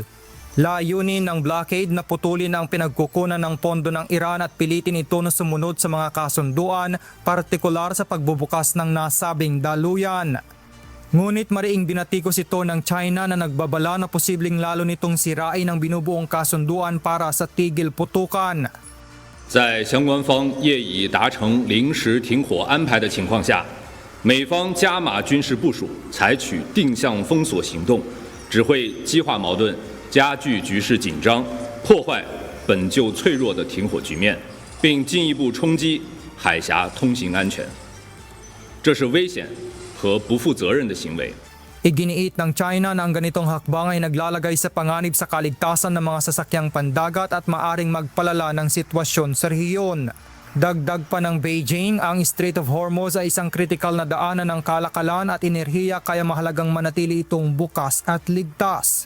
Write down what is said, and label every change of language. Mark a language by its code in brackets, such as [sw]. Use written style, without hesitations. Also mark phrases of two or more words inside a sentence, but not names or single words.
[tl] Layunin ng blockade na putulin ang pinagkukunan ng pondo ng Iran at pilitin ito na sumunod sa mga kasunduan, partikular sa pagbubukas ng nasabing daluyan. Ngunit mariing binatikos ito ng China na nagbabala na posibleng lalo nitong sirain ang binubuong kasunduan para sa tigil putukan. [zh] 在相关方业已达成临时停火安排的情况下，美方加码军事部署，采取定向封锁行动，只会激化矛盾，加剧局势紧张，破坏本就脆弱的停火局面，并进一步冲击海峡通行安全。这是危险和不负责任的行为。 [tl] Iginiit ng China na ang ganitong hakbang ay naglalagay sa panganib sa kaligtasan ng mga sasakyang pandagat at maaring magpalala ng sitwasyon sa rehiyon. Dagdag pa ng Beijing, ang Strait of Hormuz ay isang kritikal na daanan ng kalakalan at enerhiya kaya mahalagang manatili itong bukas at ligtas.